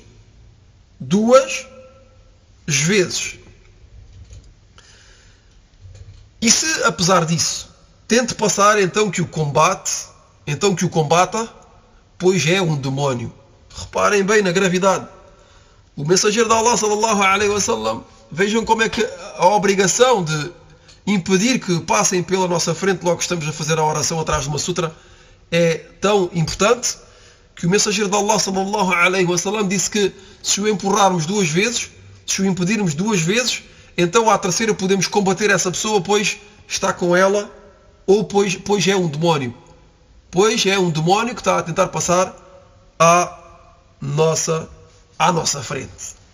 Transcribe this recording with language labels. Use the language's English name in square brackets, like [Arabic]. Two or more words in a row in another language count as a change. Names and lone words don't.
[Portuguese] 2 vezes. E se, apesar disso, tente passar, então que o combata, pois é um demónio. Reparem bem na gravidade. O mensageiro de Allah, [Arabic] صلى الله عليه وسلم, [Portuguese] vejam como é que a obrigação de impedir que passem pela nossa frente logo que estamos a fazer a oração atrás de uma sutra é tão importante que o mensageiro de Allah, [Arabic] صلى الله عليه وسلم, [Portuguese] disse que se o empurrarmos 2 vezes, se o impedirmos 2 vezes, então à terceira podemos combater essa pessoa, pois está com ela, ou pois é um demónio. Pois é um demónio que está a tentar passar à nossa frente.